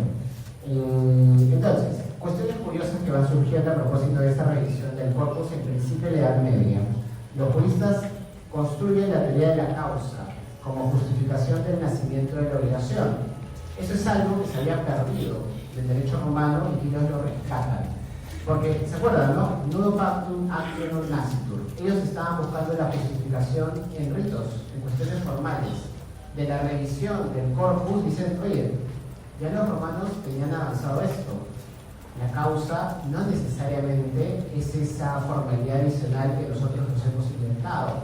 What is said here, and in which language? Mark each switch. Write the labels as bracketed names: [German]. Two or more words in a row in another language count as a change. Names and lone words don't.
[Spanish] Entonces, cuestiones curiosas que van surgiendo a propósito de esta revisión del corpus en principio de la Edad Media. Los juristas construyen la teoría de la causa como justificación del nacimiento de la obligación. Eso es algo que se había perdido del derecho romano y que ellos lo rescatan. Porque, ¿se acuerdan, no? [Latin] Nudo pactum actio non nascitur. [Spanish] Ellos estaban buscando la justificación en ritos, en cuestiones formales. De la revisión del corpus dicen, oye, ya los romanos tenían avanzado esto. La causa no necesariamente es esa formalidad adicional que nosotros nos hemos inventado.